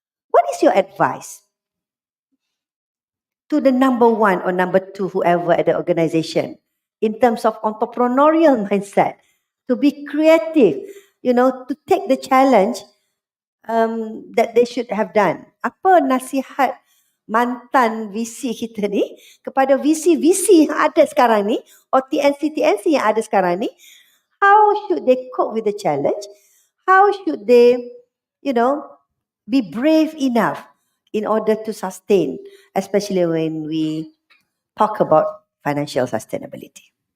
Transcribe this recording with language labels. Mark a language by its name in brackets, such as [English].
[English] What is your advice to the number one or number two, whoever at the organisation, in terms of entrepreneurial mindset, to be creative, to take the challenge that they should have done? [Malay] Apa nasihat mantan VC kita ni kepada VC yang ada sekarang ni, or TNC yang ada sekarang ni? [English] How should they cope with the challenge? How should they, be brave enough in order to sustain, especially when we talk about financial sustainability?